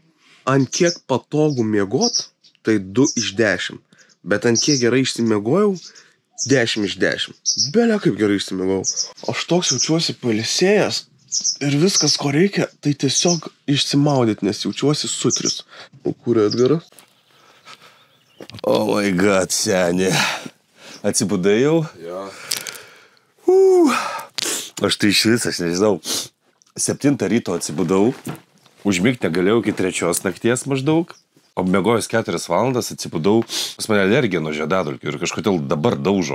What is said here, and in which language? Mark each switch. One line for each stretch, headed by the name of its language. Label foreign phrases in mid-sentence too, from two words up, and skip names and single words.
Lithuanian: Ant kiek patogų miegot, tai 2 iš 10. Bet ant kiek gerai išsimiegojau, 10 iš 10. Belia kaip gerai išsimiegojau. Aš toks jaučiuosi pailsėjęs ir viskas, ko reikia, tai tiesiog išsimaudyti, nes jaučiuosi sutris. O kur Edgaras?
English: Oh my god,
Lithuanian: seni. Atsibudai jau? Jo. Aš tai iš vis, aš nežinau, 7 ryto atsibudau, užmigti negalėjau iki 3 nakties maždaug, o miegojus 4 valandas atsibudau, pas mane alergija nuo žiedadulkių ir kažkodėl dabar daužo.